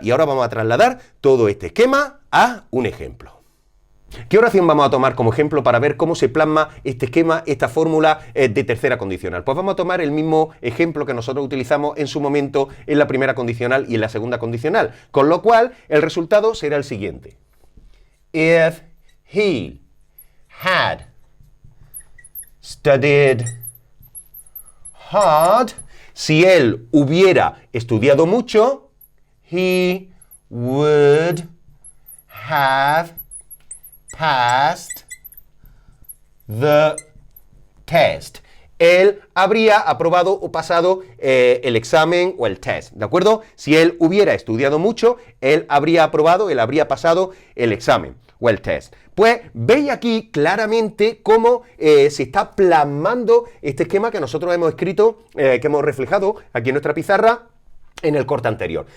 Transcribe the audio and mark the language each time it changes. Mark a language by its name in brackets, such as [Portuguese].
[Spanish] Y ahora vamos a trasladar todo este esquema a un ejemplo. ¿Qué oración vamos a tomar como ejemplo para ver cómo se plasma este esquema, esta fórmula de tercera condicional? Pues vamos a tomar el mismo ejemplo que nosotros utilizamos en su momento en la primera condicional y en la segunda condicional, con lo cual el resultado será el siguiente. [English] If he had studied hard, [Spanish] si él hubiera estudiado mucho, [English] he would have passed the test. [Spanish] Él habría aprobado o pasado el examen o el test, ¿de acuerdo? Si él hubiera estudiado mucho, él habría aprobado, él habría pasado el examen o el test. Pues veis aquí claramente cómo se está plasmando este esquema que nosotros hemos escrito, que hemos reflejado aquí en nuestra pizarra en el corte anterior.